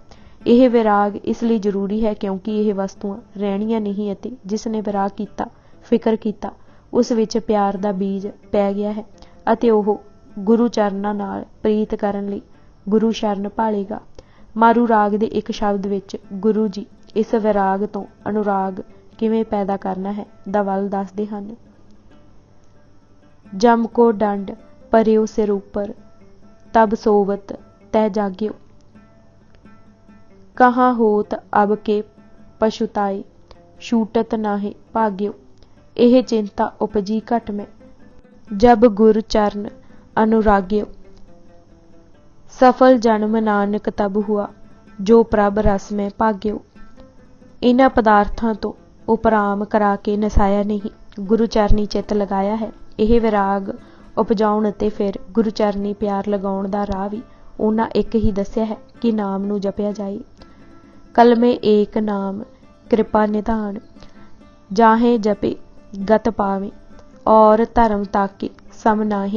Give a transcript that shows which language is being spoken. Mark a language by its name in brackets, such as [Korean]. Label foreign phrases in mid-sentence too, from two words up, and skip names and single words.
[Punjabi] ਇਹ ਵਿਰਾਗ ਇਸ ਲਈ ਜ਼ਰੂਰੀ ਹੈ ਕਿਉਂਕਿ ਇਹ ਵਸਤੂਆਂ ਰਹਿਣੀਆਂ ਨਹੀਂ ਅਤੇ ਜਿਸ ਨੇ ਵਿਰਾਗ ਕੀਤਾ, ਫਿਕਰ ਕੀਤਾ, ਉਸ ਵਿੱਚ ਪਿਆਰ ਦਾ ਬੀਜ ਪੈ ਗਿਆ ਹੈ ਅਤੇ ਉਹ ਗੁਰੂ ਚਰਨਾਂ ਨਾਲ ਪ੍ਰੀਤ ਕਰਨ ਲਈ ਗੁਰੂ ਸ਼ਰਨ ਭਾਲੇਗਾ। ਮਾਰੂ ਰਾਗ ਦੇ ਇੱਕ ਸ਼ਬਦ ਵਿੱਚ ਗੁਰੂ ਜੀ ਇਸ ਵਿਰਾਗ ਤੋਂ ਅਨੁਰਾਗ ਕਿਵੇਂ ਪੈਦਾ ਕਰਨਾ ਹੈ ਦਾ ਵੱਲ ਦੱਸਦੇ ਹਨ। [Hindi] जम को डंड परिओ सिर ऊपर, तब सोवत तय जाग्यो। कहाँ होत अब के पशुताए, छूटत नाहे भाग्यो। एह चिंता उपजी घट में, जब गुर चरण अनुराग्यो। सफल जन्म नानक तब हुआ, जो प्रभ रस में भाग्यो। [Punjabi] ਇਨ੍ਹਾਂ ਪਦਾਰਥਾਂ ਤੋਂ ਉਪਰਾਮ ਕਰਾ ਕੇ ਨਸਾਇਆ ਨਹੀਂ, ਗੁਰੂ ਚਰਨੀ ਚਿਤ ਲਗਾਇਆ ਹੈ। ਇਹ ਵਿਰਾਗ ਉਪਜਾਉਣ ਅਤੇ ਫਿਰ ਗੁਰੂ ਚਰਨੀ ਪਿਆਰ ਲਗਾਉਣ ਦਾ ਰਾਹ ਵੀ ਉਹਨਾਂ ਇੱਕ ਹੀ ਦੱਸਿਆ ਹੈ ਕਿ ਨਾਮ ਨੂੰ ਜਪਿਆ ਜਾਏ। [Hindi] कलमे एक नाम कृपा निधान, जाहे जपे गत पावे, और धरम ताके सम नाहे।